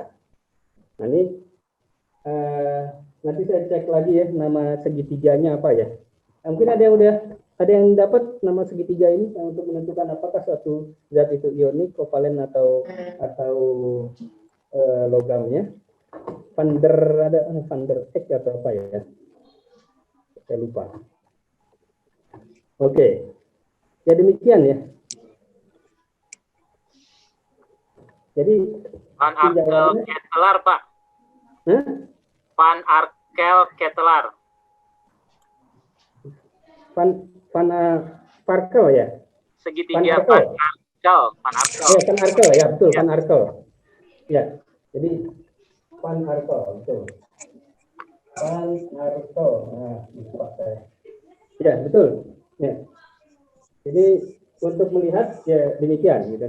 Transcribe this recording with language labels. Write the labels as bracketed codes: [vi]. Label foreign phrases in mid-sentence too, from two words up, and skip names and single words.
[id] Nah ini nanti saya cek lagi ya nama segitiganya apa ya. Mungkin ada yang dapat nama segitiga ini untuk menentukan apakah suatu zat itu ionik, kovalen atau logamnya. Van der Eck atau apa ya? Saya lupa. Oke. Ya demikian ya. Jadi Van Arkel Ketelaar, Pak. Hah? Van Arkel Ketelaar. Van Arkel ya? Segitiga Van Arkel. Ya, Van Arkel ya, betul, Van Arkel. Ya. Jadi Van Arkel, betul. Van Arkel. Nah, lupa saya. Ya, betul. Ya. Jadi untuk melihat ya demikian gitu.